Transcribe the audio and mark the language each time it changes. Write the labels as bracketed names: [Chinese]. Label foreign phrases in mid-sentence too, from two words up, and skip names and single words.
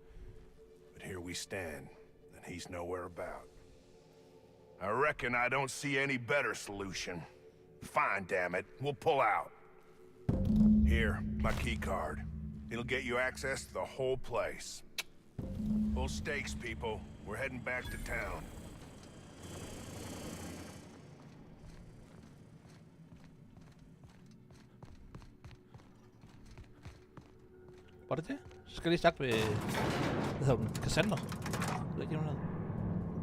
[English] But here we stand, and he's nowhere about. I reckon I don't see any better solution. Fine, damn it. We'll pull out. Here, my key card. It'll get you access to the whole place. Full stakes, people. We're heading back to town. [Danish] Var det det? Så skal jeg lige snakke med... Hvad hedder hun? Cassandra? Jeg ved ikke, hvad hun hedder.